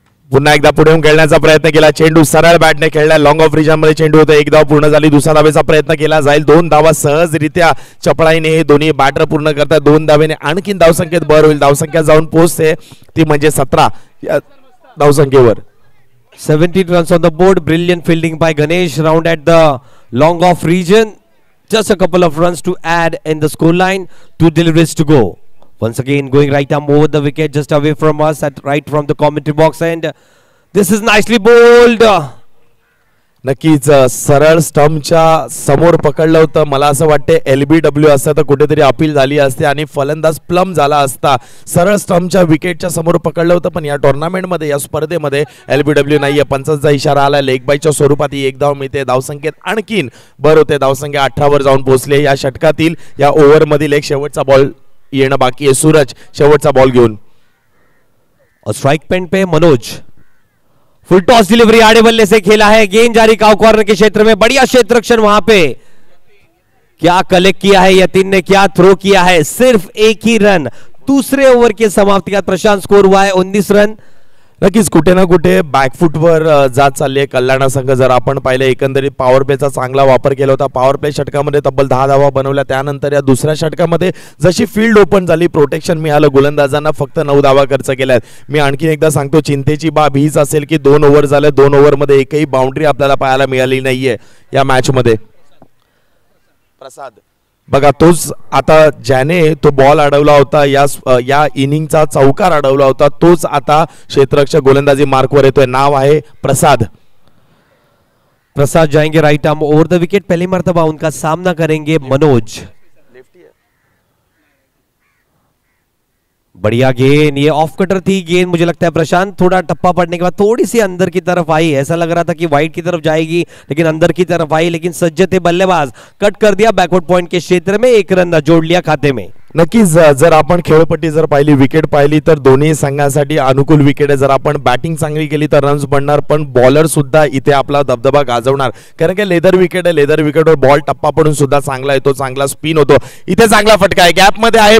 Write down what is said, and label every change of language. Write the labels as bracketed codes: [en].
[mr] पुन्हा एकदा पुढे येऊन खेळण्याचा प्रयत्न केला. चेंडू सरळ बॅटने खेळला. लॉंग ऑफ रिजन मध्ये चेंडू होता. 1 धाव पूर्ण झाली. दुसरा धावेचा प्रयत्न केला जाईल. 2 धावा सहजरित्या चपळाईने हे दोन्ही बॅटर पूर्ण करतात. 2 धावेने आणखीन धावसंख्येत भर होईल. धावसंख्या जाऊन पोहोचते ती म्हणजे 17 या धावसंख्येवर. [en] 17 runs on the board. Brilliant fielding by Ganesh. Round at the long off region. Just a couple of runs to add in the score line. 2 deliveries to go. Once again going right arm over the wicket, just away from us, at right from the commentary box, and this is nicely bowled. [mr] नक्कीच सरळ स्टंपच्या समोर पकडलं होतं. मला असं वाटते LBW असतं तर कुठेतरी अपील झाली असते आणि फलंदाज प्लम झाला असता. सरळ स्टंपच्या विकेटच्या समोर पकडलं होतं, पण या टुर्नामेंटमध्ये या स्पर्धेमध्ये LBW नाहीये. पंचांचा इशारा आला. लेग बायच्या स्वरूपात ही 1 धाव मिळते. धावसंख्येत आणखीन भर होते. धावसंख्या 18 वर जाऊन पोहोचले. या षटकातील या ओव्हर मधील एक शेवटचा बॉल येणं बाकी आहे. सूरज शेवटचा बॉल घेऊन. [hi] और स्ट्राइक पेन पे मनोज. फुल टॉस डिलीवरी आड़े बल्ले से खेला है. गेंद जारी काउ कॉर्नर के क्षेत्र में. बढ़िया क्षेत्र रक्षण वहां पे. क्या कलेक्ट किया है यतीन ने, क्या थ्रो किया है. सिर्फ 1 ही रन. दूसरे ओवर के समाप्ति के बाद प्रशांत स्कोर हुआ है 19 रन. [mr] नक्कीच कुठे ना कुठे बॅकफुटवर जात चालली आहे कल्याण संघ. जर आपण पाहिलं एकंदरीत पॉवर प्लेचा चांगला वापर केला होता. पॉवर प्ले षटकामध्ये तब्बल 10 धावा बनवल्या. त्यानंतर या दुसऱ्या षटकामध्ये जशी फील्ड ओपन झाली, प्रोटेक्शन मिळालं गोलंदाजांना, फक्त 9 धावा खर्च केल्यात. मी आणखीन एकदा सांगतो, चिंतेची बाब हीच असेल की 2 ओव्हर झाले. 2 ओव्हरमध्ये एकही बाउंड्री आपल्याला पाहायला मिळाली नाहीये या मॅच मध्ये. प्रसाद बघा, तोच आता ज्याने तो बॉल अडवला होता, या इनिंगचा चौकार अडवला होता, तोच आता क्षेत्ररक्षक गोलंदाजी मार्कवर येतोय. नाव आहे प्रसाद. [hi] प्रसाद जाएंगे right arm over the wicket. पहली मर्तबा उनका सामना करेंगे मनोज. बढ़िया गेंद. ये ऑफ कटर थी गेंद. मुझे लगता है प्रशांत थोड़ा टप्पा पड़ने के बाद थोड़ी सी अंदर की तरफ आई. ऐसा लग रहा था कि वाइड की तरफ जाएगी, लेकिन अंदर की तरफ आई. लेकिन सज्ज थे बल्लेबाज, कट कर दिया बैकवर्ड पॉइंट के क्षेत्र में. 1 रन जोड़ लिया खाते में. [mr] नक्कीच जर आपण खेळपट्टी जर पाहिली, विकेट पाहिली तर दोन्ही संघांसाठी अनुकूल विकेट आहे. जर आपण बॅटिंग चांगली केली तर रन्स बनणार, पण बॉलर सुद्धा इथे आपला दबदबा गाजवणार. कारण की लेदर विकेट आहे. लेदर विकेटवर बॉल टप्पा पडून सुद्धा चांगला येतो, चांगला स्पिन होतो. इथे चांगला फटका आहे. गॅप मध्ये आहे.